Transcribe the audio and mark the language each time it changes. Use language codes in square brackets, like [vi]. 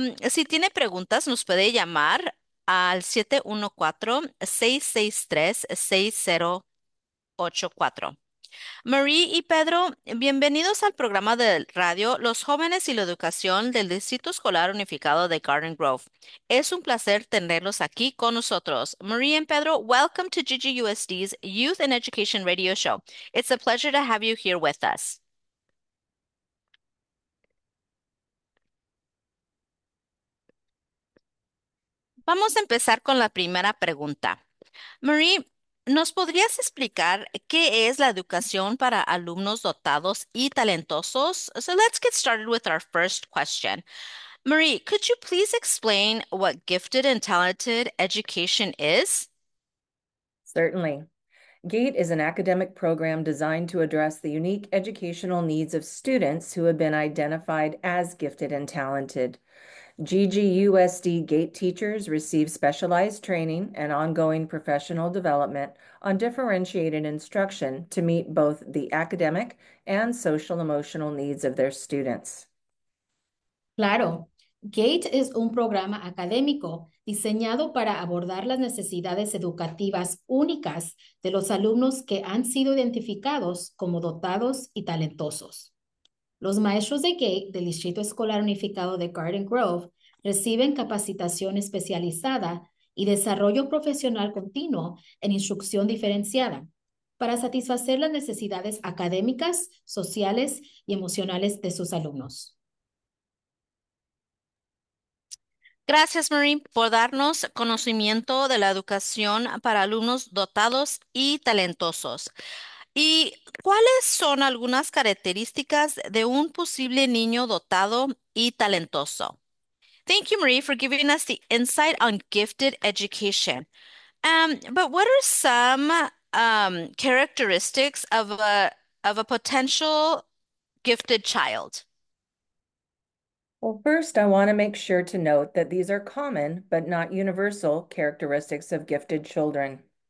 [es] Si tiene preguntas, nos puede llamar al 714-663-6084. Marie y Pedro, bienvenidos al programa de radio Los Jóvenes y la Educación del Distrito Escolar Unificado de Garden Grove. Es un placer tenerlos aquí con nosotros. [en] Marie and Pedro, welcome to GGUSD's Youth and Education Radio Show. It's a pleasure to have you here with us. [es] Vamos a empezar con la primera pregunta. Marie, ¿nos podrías explicar qué es la educación para alumnos dotados y talentosos? [en] So let's get started with our first question. Marie, could you please explain what gifted and talented education is? Certainly. GATE is an academic program designed to address the unique educational needs of students who have been identified as gifted and talented. GGUSD GATE teachers receive specialized training and ongoing professional development on differentiated instruction to meet both the academic and social-emotional needs of their students. [es] Claro, GATE es un programa académico diseñado para abordar las necesidades educativas únicas de los alumnos que han sido identificados como dotados y talentosos. Los maestros de GATE del Distrito Escolar Unificado de Garden Grove reciben capacitación especializada y desarrollo profesional continuo en instrucción diferenciada para satisfacer las necesidades académicas, sociales y emocionales de sus alumnos. Gracias, Marie, por darnos conocimiento de la educación para alumnos dotados y talentosos. ¿Y cuáles son algunas características de un posible niño dotado y talentoso? [en] Thank you, Marie, for giving us the insight on gifted education. But what are some characteristics of a potential gifted child? Well, first, I want to make sure to note that these are common, but not universal, characteristics of gifted children.